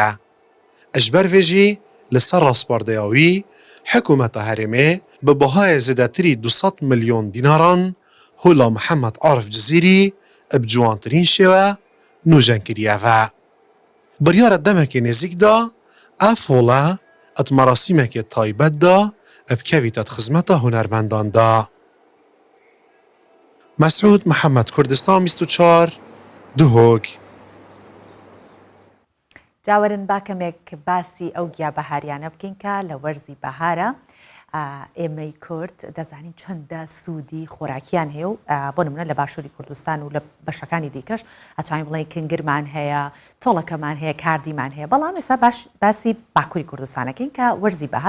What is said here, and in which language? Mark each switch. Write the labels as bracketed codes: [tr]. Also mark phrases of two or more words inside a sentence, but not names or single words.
[ku] Ji ber vê jî li ser rastbardeya wî Hikûmeta Herêmê bi bihayê zêdetirî 200 milyon dînaran hola Mihemmed Arif Cizîrî bi ciwantirîn şêwe nûjenkiriye ve. Biryara demekê nêzik da ev hola et merasîmekê taybet da bikevîte xizmeta hunermendan da. Mesûd Mihemed, Kurdistan 24 Duhok. [ckb] جاوەرن با کەمێک باسی ئەو گیابەهاریانە بکەین کە لە وەرزی بەهارە ئێمەی کورد دەزانین چەندە سوودی خۆراکیان هەیە و بۆ نمونە لە باشووری کوردستان و لە بەشەکانی دیکەش ئەتوانین بڵێن کنگرمان هەیە، تۆڵەکەمان هەیە، کاردیمان هەیە، بەڵام ئێستا باسی باکووری کوردستانەکەین کە وەرزی بەهار